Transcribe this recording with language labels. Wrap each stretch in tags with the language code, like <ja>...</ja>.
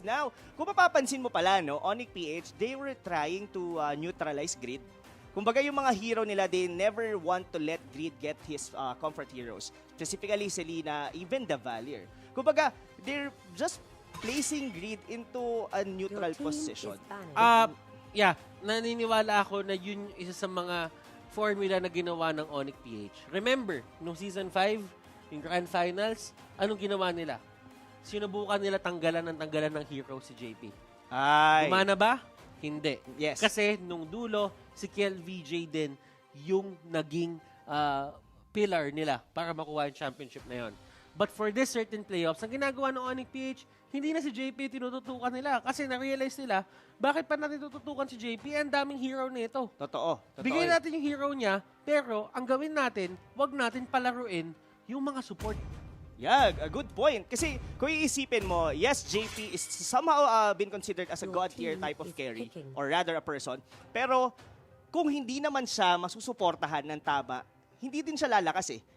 <tl>Now, kung mapapansin mo pala, no, Onyx PH,</tl> <en>they were trying to neutralize Grid.</en> <tl>Kumbaga yung mga hero nila,</tl> <en>they never want to let Grid get his comfort heroes. Specifically, Selena, even the Valier. Kumbaga, they're just placing Grid into a neutral position.</en> <tl>Yeah, naniniwala ako na yun isa sa mga formula na ginawa ng Onyx PH. Remember, nung Season 5, yung Grand Finals, anong ginawa nila? Sinubukan nila tanggalan ng hero si JP. Ay. Gumana ba? Hindi.</tl> <en>Yes.</en> <tl>Kasi nung dulo, si Kel VJ din yung naging pillar nila para makuha yung championship na yon.</tl> <en>But for this certain playoffs,</en> <tl>ang ginagawa ng Onyx PH, hindi na si JP tinututukan nila kasi na-realize nila, bakit pa natin tututukan si JP? Ang daming hero nito. Totoo. Bigay natin yung hero niya, pero ang gawin natin, wag natin palaruin yung mga support.</tl> <en>Yeah, a good point.</en> <tl>Kasi kung iisipin mo,</tl> <en>yes, JP is somehow been considered as a god tier type of carry, or rather a person.</en> <tl>Pero kung hindi naman siya masusuportahan ng tama, hindi din siya lalakas eh.</tl>